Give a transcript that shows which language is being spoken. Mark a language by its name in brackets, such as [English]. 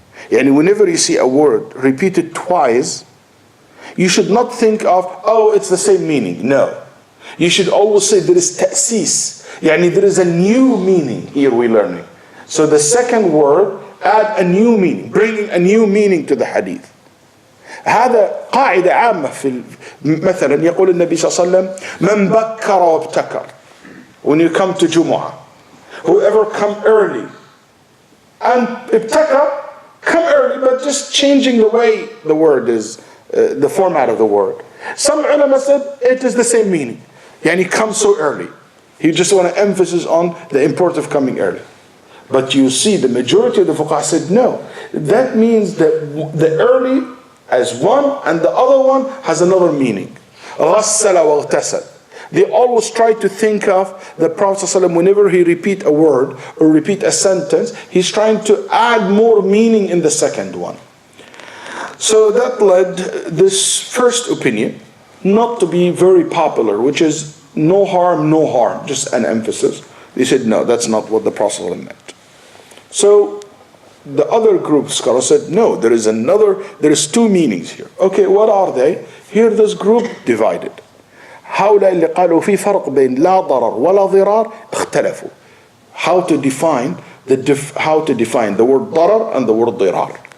[English] And whenever you see a word repeated twice, you should not think of, oh, it's the same meaning. No. You should always say there is ta'sis. There is a new meaning here we're learning. So the second word add a new meaning, bringing a new meaning to the hadith. [Arabic] هذا قاعدة عامة في مثلا يقول النبي صلى الله عليه وسلم من بكر وابتكر. [English] When you come to Jumu'ah, whoever come early and ابتكر, come early, but just changing the way the word is, the format of the word. Some ulama said it is the same meaning. Yani come so early. He just want to emphasize on the importance of coming early. But you see the majority of the fuqaha said no. That means that the early as one and the other one has another meaning. [Arabic] غسل واغتسل. [English] They always try to think of the Prophet ﷺ whenever he repeat a word or repeat a sentence, he's trying to add more meaning in the second one. So that led this first opinion not to be very popular, which is no harm, just an emphasis. They said no, that's not what the Prophet ﷺ meant. So the other group of scholars said no, there is two meanings here. Okay, what are they? Here this group divided. [Arabic] هؤلاء اللي قالوا في فرق بين لا ضرر ولا ضرار اختلفوا. [English] How to define the word ضرر and the word ضرار.